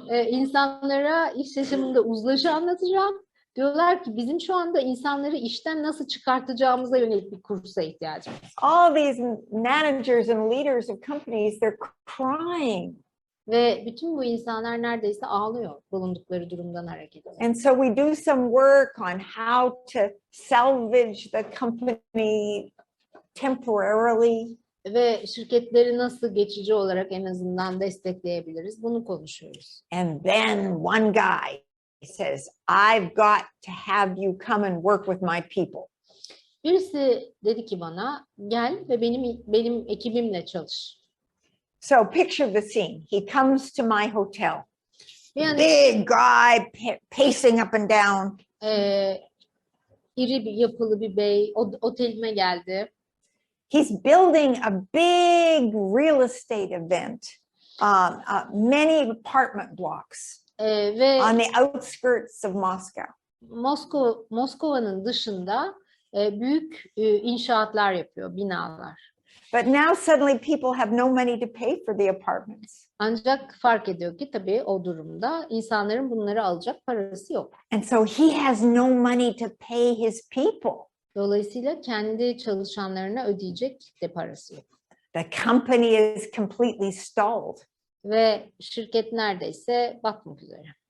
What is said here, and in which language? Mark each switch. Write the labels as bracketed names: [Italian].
[Turkish] İnsanlara iş yaşamında uzlaşı anlatacağım. Diyorlar ki bizim şu anda insanları işten nasıl çıkartacağımıza yönelik bir kursa ihtiyacımız var. [English] All these managers and leaders of companies, they're crying. [Turkish] Ve bütün bu insanlar neredeyse ağlıyor bulundukları durumdan hareketle. [English] And so we do some work on how to salvage the company temporarily. [Turkish] Ve şirketleri nasıl geçici olarak en azından destekleyebiliriz, bunu konuşuyoruz. [English] And then one guy says, I've got to have you come and work with my people. [Turkish] Birisi dedi ki bana, gel ve benim ekibimle çalış. [English] So picture the scene. He comes to my hotel. [Turkish] Yani, [English] big guy pacing up and down. [Turkish] İri bir yapılı bir bey otelime geldi. [English] He's building a big real estate event, many apartment blocks [Turkish] Ve [English] on the outskirts of Moscow. [Turkish] Moskova'nın dışında büyük inşaatlar yapıyor, binalar. [English] But now suddenly people have no money to pay for the apartments. [Turkish] Ancak fark ediyor ki tabii o durumda insanların bunları alacak parası yok. [English] And so he has no money to pay his people. [Turkish] Dolayısıyla kendi çalışanlarına ödeyecek de parası yok. [English] The company is completely stalled. [Turkish] Ve şirket neredeyse batmak üzere.